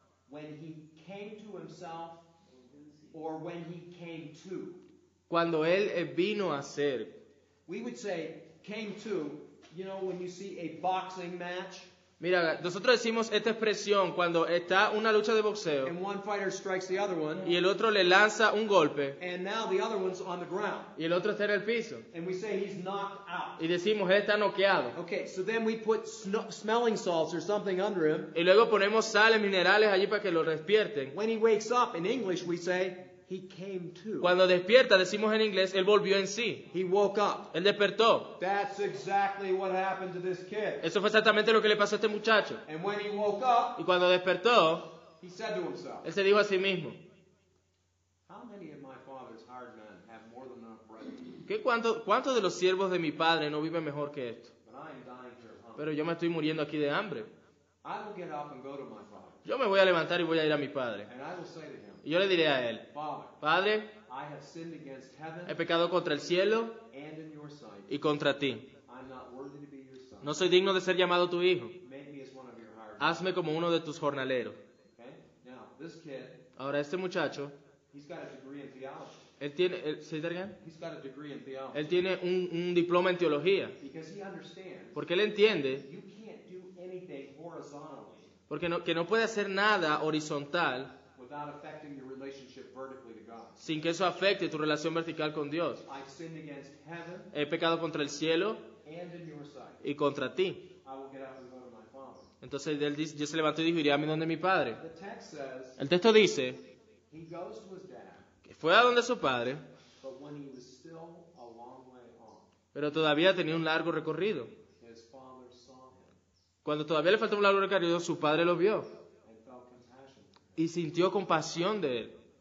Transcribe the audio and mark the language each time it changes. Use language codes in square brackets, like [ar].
[en] when he came to himself or when he came to. [es] cuando él vino a ser. [en] We would say came to, you know, when you see a boxing match [es] Mira, nosotros decimos esta expresión cuando está una lucha de boxeo [en] and one fighter strikes the other one [es] y el otro le lanza un golpe [en] and now the other one's on the ground [es] y el otro está en el piso. [en] and we say he's knocked out. [es] Y decimos, él está noqueado. [en] Okay, so then we put smelling salts or something under him. [es] Y luego ponemos sales minerales allí para que lo despierten. [en] When he wakes up, in English we say he came to. [es] Cuando despierta, decimos en inglés, él volvió en sí. [en] He woke up. [es] Él despertó. [en] That's exactly what happened to this kid. [es] Eso fue exactamente lo que le pasó a este muchacho. [en] And when he woke up, [es] Y cuando despertó, [en] he said to himself, [es] él se dijo a sí mismo, [en] how many of my father's hired men have more than enough bread to eat? [es] ¿cuántos de los siervos de mi padre no viven mejor que esto? [en] But I am dying here of hunger. [es] Pero yo me estoy muriendo aquí de hambre. [en] I will get up and go to my father. [es] Yo me voy a levantar y voy a ir a mi padre. [en] And I will say to him, [es] Y yo le diré a él, [en] Father, [es] Padre, [en] I have sinned against [es] he [en] heaven [es] pecado contra el cielo [en] and in your sight. [es] y contra ti. [en] I'm not worthy to be your son. [es] No soy digno de ser llamado tu hijo. [en] Make me as one of your hired men. [es] Hazme como uno de tus jornaleros. [en] Okay? Now, this kid, [es] Ahora, este muchacho, [en] he's got a degree in theology. ¿say that again? He's got a degree in theology. [es] Él tiene un diploma en teología. [en] Because he understands [es] Porque él entiende [en] you can't do anything horizontally [es] que no puede hacer nada horizontal [en] without affecting your relationship vertically to God. [es] sin que eso afecte tu relación vertical con Dios. [en] I've sinned against heaven [es] He pecado contra el cielo [en] and in your sight. [es] y contra ti. [en] I will get up and go to my father. [es] Entonces él dice, yo se levantó y dijo, iré a donde mi padre. [en] The text says [es] El texto dice [en] he goes to his dad, [es] que fue a donde su padre, [en] but when he was still a long way off, [es] pero todavía tenía un largo recorrido. [en] his father saw him [es] Cuando todavía le faltaba un largo recorrido, su padre lo vio [en] and felt compassion. [es] y sintió compasión de él.